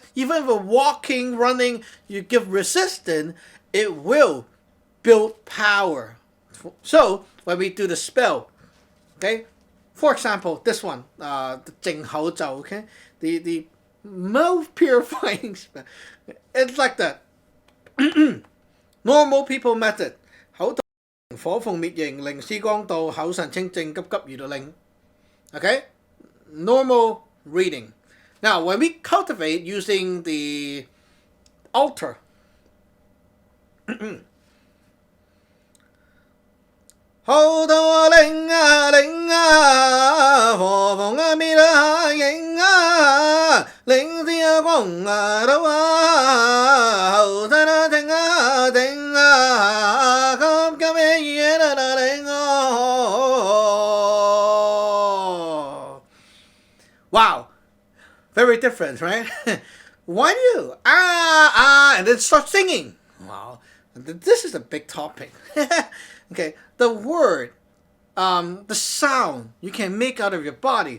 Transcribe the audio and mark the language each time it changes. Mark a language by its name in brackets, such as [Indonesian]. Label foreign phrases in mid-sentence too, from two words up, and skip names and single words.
[English] Even if we're walking, running, you give resistance, it will build power. So when we do the spell, okay, for example, this one, the Ting okay, the mouth purifying spell. It's like that. Normal people method. [Cantonese] 火鳳滅形，靈師光道，口神清靜，急急如律令. [English] Okay? Normal reading. Now, when we cultivate using the altar, [Cantonese] 好多靈啊靈啊，火鳳啊滅啊影啊，靈師啊光啊道啊，後生啊靜啊靜啊，急急嘅嘢啦啦靈哦。 [English] Wow, very different, right? Why do you and then start singing? Wow, this is a big topic. Okay, the word, the sound you can make out of your body.